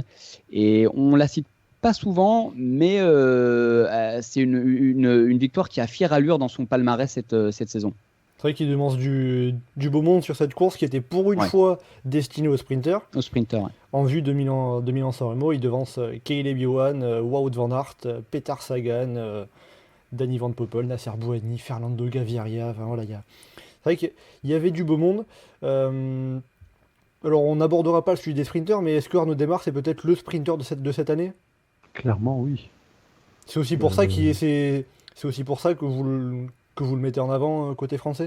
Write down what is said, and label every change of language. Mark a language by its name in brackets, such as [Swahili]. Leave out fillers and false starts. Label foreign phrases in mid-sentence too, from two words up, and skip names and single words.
[French] Et on la cite pas souvent, mais c'est une victoire qui a fière allure dans son palmarès cette saison. C'est vrai qu'il demande du beau monde sur cette course qui était pour une fois destinée aux sprinters. Aux sprinters, ouais. En vue de Milan-San Remo, il devance Caleb Ewan, Wout van Aert, Peter Sagan, Danny Van Poppel, Nasser Bouhanni, Fernando Gaviria. Enfin, voilà, c'est vrai qu'il y avait du beau monde. Alors on n'abordera pas le sujet des sprinters, mais est-ce que Arnaud Desmar c'est peut-être le sprinter de cette année? Clairement, oui. C'est aussi pour ça c'est aussi pour ça que vous le mettez en avant côté français?